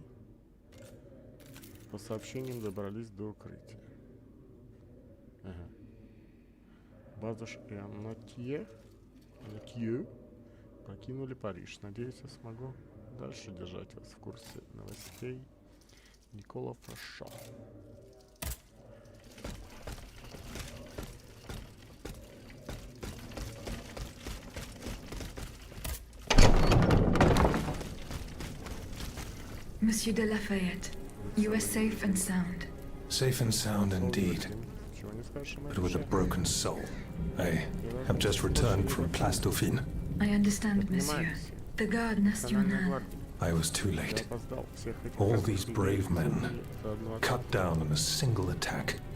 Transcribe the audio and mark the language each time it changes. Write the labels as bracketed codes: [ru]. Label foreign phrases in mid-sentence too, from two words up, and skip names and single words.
[ru] По сообщениям добрались до укрытия. Ага. Базуш и Аннотье покинули Париж. Надеюсь, я смогу дальше держать вас в курсе новостей. Никола Фраша. [en] Monsieur de Lafayette, you are safe and sound. Safe and sound indeed, but with a broken soul. I have just returned from Place Dauphine. I understand, monsieur. The Garde Nationale. I was too late. All these brave men, cut down in a single attack.